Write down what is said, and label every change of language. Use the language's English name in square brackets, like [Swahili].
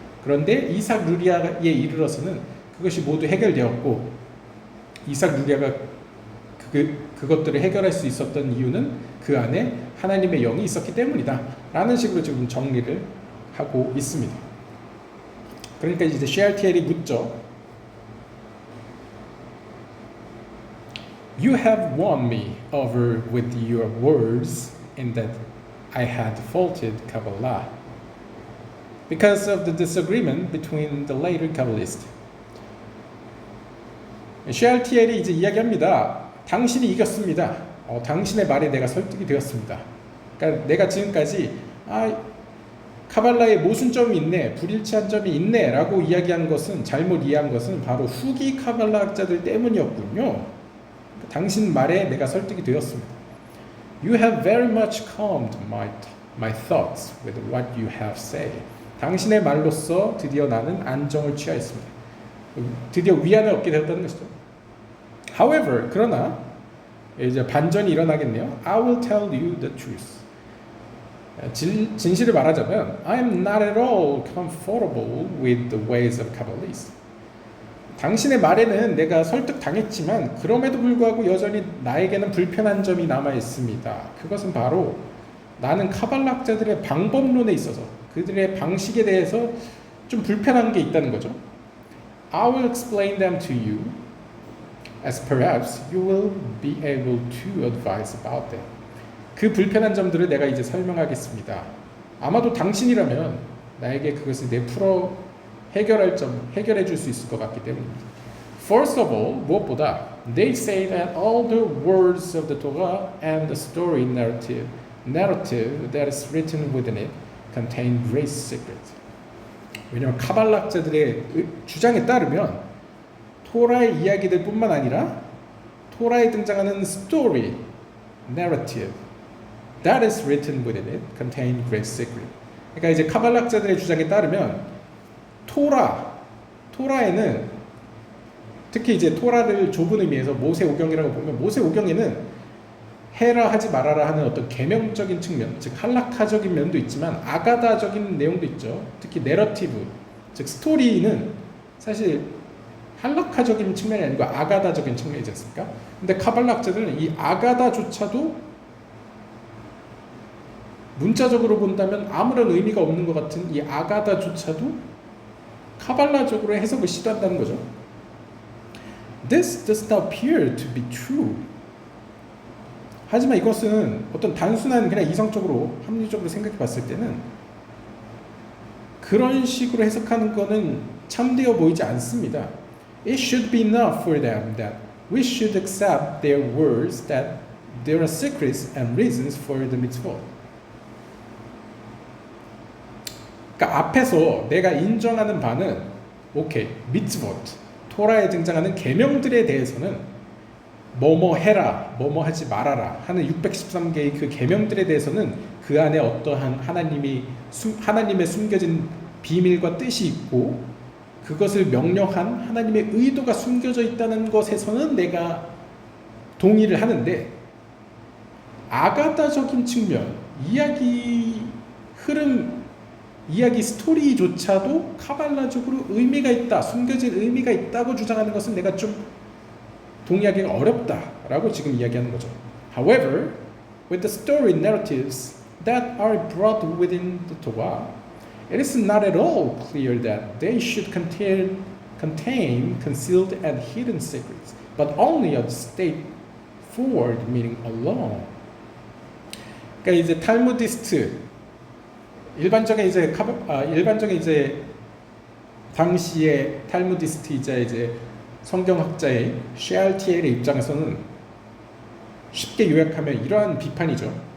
[Korean] 그런데 이삭 루리아에 이르러서는 그것이 모두 해결되었고, 이삭 루리아가 그것들을 해결할 수 있었던 이유는 그 안에 하나님의 영이 있었기 때문이다 라는 식으로 지금 정리를 하고 있습니다. 그러니까 이제 셰알티엘이 묻죠. [English] You have won me over with your words in that I had faulted Kabbalah because of the disagreement between the later Kabbalists. [Korean] 셰알티엘이 이제 이야기합니다. 당신이 이겼습니다. 당신의 말에 내가 설득이 되었습니다. 그러니까 내가 지금까지 카발라에 모순점이 있네, 불일치한 점이 있네 라고 이야기한 것은, 잘못 이해한 것은 바로 후기 카발라학자들 때문이었군요. 당신 말에 내가 설득이 되었습니다. [English] You have very much calmed my thoughts with what you have said. [Korean] 당신의 말로써 드디어 나는 안정을 취하였습니다. 드디어 위안을 얻게 되었다는 것이죠. [English] However, [Korean] 그러나 이제 반전이 일어나겠네요. [English] I will tell you the truth. [Korean] 진실을 말하자면 [English] I am not at all comfortable with the ways of Kabbalists. [Korean] 당신의 말에는 내가 설득당했지만 그럼에도 불구하고 여전히 나에게는 불편한 점이 남아 있습니다. 그것은 바로 나는 카발락자들의 방법론에 있어서 그들의 방식에 대해서 좀 불편한 게 있다는 거죠. [English] I will explain them to you as perhaps you will be able to advise about them. [Korean] 그 불편한 점들을 내가 이제 설명하겠습니다. 아마도 당신이라면 나에게 그것을 내풀어 해결해 줄 수 있을 것 같기 때문입니다. [English] First of all, [Korean] 무엇보다 [English] they say that all the words of the Torah and the story narrative that is written within it contain great secret. [Korean] 왜냐하면 카발락자들의 주장에 따르면 토라의 이야기들뿐만 아니라 토라에 등장하는 [English] story, narrative that is written within it contain great secret. [Korean] 그러니까 이제 카발락자들의 주장에 따르면 토라에는 특히 이제 토라를 좁은 의미에서 모세오경이라고 보면 모세오경에는 해라 하지 말아라 하는 어떤 계명적인 측면, 즉 할라카적인 면도 있지만 아가다적인 내용도 있죠. 특히 내러티브, 즉 스토리는 사실 할라카적인 측면이 아니고 아가다적인 측면이지 않습니까? 근데 카발락자들은 이 아가다조차도 문자적으로 본다면 아무런 의미가 없는 것 같은 이 아가다조차도 카발라적으로 해석을 시도한다는 거죠. [English] This does not appear to be true. [Korean] 하지만 이것은 어떤 단순한 그냥 이성적으로 합리적으로 생각해 봤을 때는 그런 식으로 해석하는 거는 참되어 보이지 않습니다. [English] It should be enough for them that we should accept their words that there are secrets and reasons for the mitzvot. [Korean] 그러니까 앞에서 내가 인정하는 바는 오케이, 미tzvot, 토라에 등장하는 계명들에 대해서는 뭐뭐 해라, 뭐뭐 하지 말아라 하는 613개의 그 계명들에 대해서는 그 안에 어떠한 하나님의 숨겨진 비밀과 뜻이 있고 그것을 명령한 하나님의 의도가 숨겨져 있다는 것에서는 내가 동의를 하는데 아가다적인 측면, 이야기 흐름, 이야기 스토리조차도 카발라적으로 의미가 있다, 숨겨진 의미가 있다고 주장하는 것은 내가 좀 동의하기가 어렵다라고 지금 이야기하는 거죠. [English] However, with the story narratives that are brought within the Torah, it is not at all clear that they should contain concealed and hidden secrets, but only a straightforward meaning alone. [Korean] 그러니까 이제 탈무디스트 일반적인 이제 당시의 탈무디스트이자 이제 성경학자의 셰알티엘의 입장에서는 쉽게 요약하면 이러한 비판이죠.